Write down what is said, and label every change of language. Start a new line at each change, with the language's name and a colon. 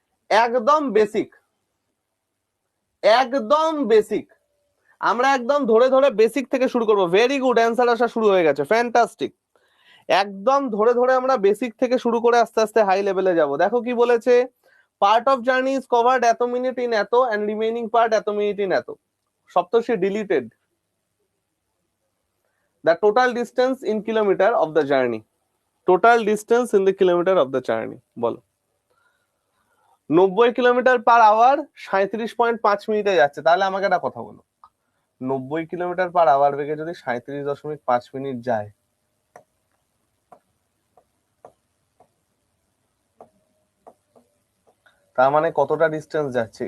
Bangla: একদম বেসিক, একদম বেসিক। আমরা একদম ধরে ধরে বেসিক থেকে শুরু করব। ভেরি গুড, অ্যান্সার আসা শুরু হয়ে গেছে, ফ্যান্টাস্টিক। একদম ধরে ধরে আমরা বেসিক থেকে শুরু করে আস্তে আস্তে হাই লেভেলে যাব। দেখো কি বলেছে,
English: Part of journey is covered এত minute in এত and remaining part এত minute in এত। Saptarshi deleted the total distance in kilometer of the journey, total distance in the kilometer of the journey
Bangla: বলো। 90 কিলোমিটার পার আওয়ার 37.5 মিনিটে যাচ্ছে, তাহলে আমাকে একটা কথা বলো, 90 কিলোমিটার পার আওয়ার বেগে যদি 37.5 মিনিট যায় তার মানে কতটা ডিস্টেন্স যাচ্ছে?